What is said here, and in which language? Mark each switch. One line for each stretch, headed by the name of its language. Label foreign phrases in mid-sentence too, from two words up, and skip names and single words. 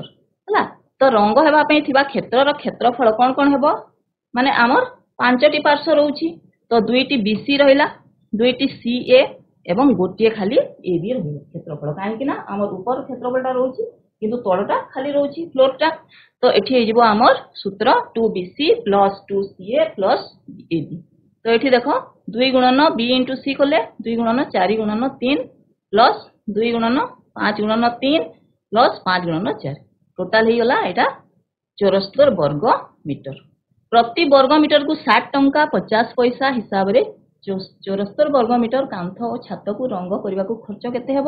Odia: ହେଲା, ତ ରଙ୍ଗ ହେବା ପାଇଁ ଥିବା କ୍ଷେତ୍ରର କ୍ଷେତ୍ରଫଳ କଣ କଣ ହେବ, ମାନେ ଆମର 5ଟି ପାର୍ଶ୍ୱ ରହୁଛି। ତ 2ଟି BC ରହିଲା, 2ଟି CA ଏବଂ ଗୋଟିଏ ଖାଲି AB ରହିବ କ୍ଷେତ୍ରଫଳ। କାହିଁକି ନା ଆମର ଉପର କ୍ଷେତ୍ରଫଳଟା ରହୁଛି କିନ୍ତୁ ତଳଟା ଖାଲି ରହୁଛି ଫ୍ଲୋରଟା। ତ ଏଠି ହେଇଯିବ ଆମର ସୂତ୍ର 2BC + 2CA + AB। ତ ଏଠି ଦେଖ 2 ଗୁଣନ B × C କଲେ 2 ଗୁଣନ 4 ଗୁଣନ 3 ପ୍ଲସ୍ 2 ଗୁଣନ 5 ଗୁଣନ 3 ପ୍ଲସ୍ 5 ଗୁଣନ 4, ଟୋଟାଲ ହେଇଗଲା ଏଇଟା 74 ବର୍ଗ ମିଟର। ପ୍ରତି ବର୍ଗ ମିଟରକୁ 60 ଟଙ୍କା 50 ପଇସା ହିସାବରେ 74 ବର୍ଗ ମିଟର କାନ୍ଥ ଓ ଛାତକୁ ରଙ୍ଗ କରିବାକୁ ଖର୍ଚ୍ଚ କେତେ ହେବ।